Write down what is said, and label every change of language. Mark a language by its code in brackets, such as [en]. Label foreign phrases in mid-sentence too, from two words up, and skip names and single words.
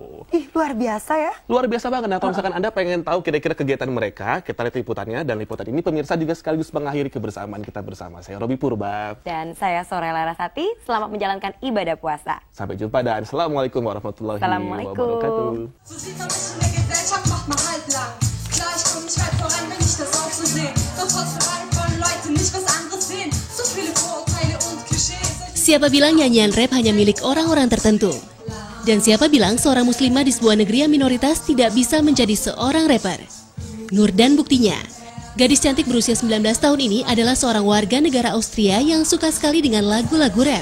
[id] Ih, luar biasa ya. Luar biasa banget. Nah, kalau misalkan Anda pengen tahu kira-kira kegiatan mereka, kita lihat liputannya. Dan liputan ini pemirsa juga sekaligus mengakhiri kebersamaan kita bersama. Saya Robi Purba. Dan saya Sorella Larasati, selamat menjalankan ibadah puasa. Sampai jumpa dan [ar] السلام عليكم ورحمة الله وبركاته. [de] So sieht man sich in der Gesellschaft, macht man halblang. Klar, ich komm nicht weit voran, wenn ich das auch so sehe. Doch trotzdem wollen Leute nicht was anderes sehen. So viele Vorurteile und Klischees. [id] Siapa bilang nyanyian rap hanya milik orang-orang tertentu? Dan siapa bilang seorang muslimah di sebuah negeri yang minoritas tidak bisa menjadi seorang rapper? Nurdan buktinya. Gadis cantik berusia 19 tahun ini adalah seorang warga negara Austria yang suka sekali dengan lagu-lagu rap.